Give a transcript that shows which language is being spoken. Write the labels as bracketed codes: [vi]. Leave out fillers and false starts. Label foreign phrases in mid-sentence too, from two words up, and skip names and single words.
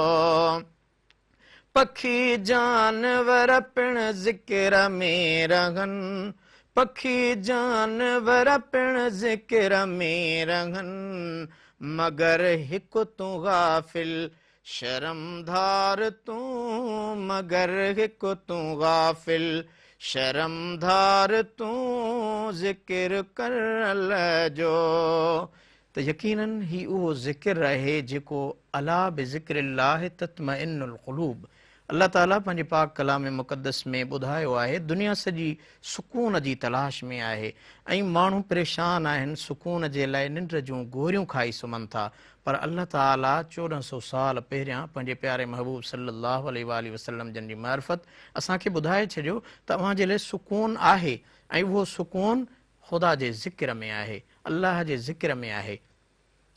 [sd] पखी जानवर पिण ज़िक्र में रहनि, पखी जानवर पिण ज़िक्र में रहनि, मगर हिकु तूं गाफ़िल शर्मधार तूं, मगर हिकु तूं गाफ़िल शर्मधार तूं, ज़िक्र कर अल्लाह जो। त यकीनन ही उहो ज़िक्र आहे जेको [ar] ألا بذكر الله تطمئن القلوب, [sd] अल्लाह ताला पंहिंजे पाक कलाम मुक़द्दस में ॿुधायो आहे। दुनिया सॼी सुकून जी तलाश में आहे ऐं माण्हू परेशान आहिनि, सुकून जे लाइ निंड जूं गोरियूं खाई सुम्हनि था, पर अल्लाह ताला 1400 साल पहिरियां पंहिंजे प्यारे महबूब [ar] صلى الله عليه وسلم [sd] जन जी मार्फत असांखे ॿुधाए छॾियो त अव्हांजे लाइ सुकून आहे ऐं उहो सुकून ख़ुदा जे ज़िक्र में आहे, अल्लाह जे ज़िक्र में आहे।